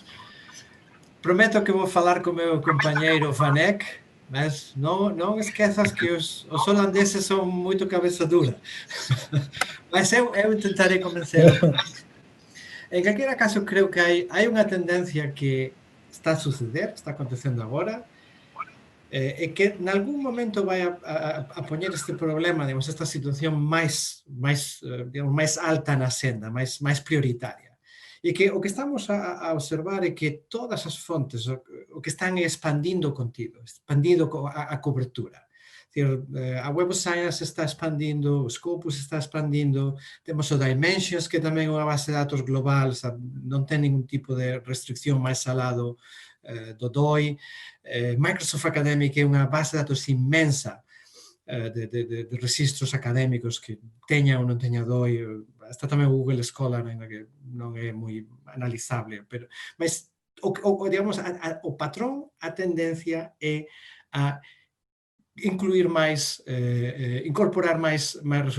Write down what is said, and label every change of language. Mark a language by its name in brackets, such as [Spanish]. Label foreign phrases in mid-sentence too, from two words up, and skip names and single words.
[Portuguese] Prometo que vou falar com o meu companheiro Vanek, mas não esqueças que os holandeses são muito cabeça dura. Mas eu tentarei convencê-lo. Em qualquer caso, creio que há uma tendência que está a suceder, está acontecendo agora, [Galician] é que en algún momento vai a poñer este problema, digamos, esta situación máis alta na senda, máis prioritaria. E que o que estamos a observar é que todas as fontes o que están expandindo o contido, expandindo a cobertura. A Web of Science está expandindo, o Scopus está expandindo, temos o Dimensions, que tamén é unha base de datos global, non ten ningún tipo de restricción máis alado do DOI. Microsoft Academic é unha base de datos inmensa de registros académicos que teña ou non teña DOI. Está tamén o Google Scholar, ainda que non é moi analizable, mas digamos, o patrón, a tendencia é a incluir máis, incorporar máis resultados.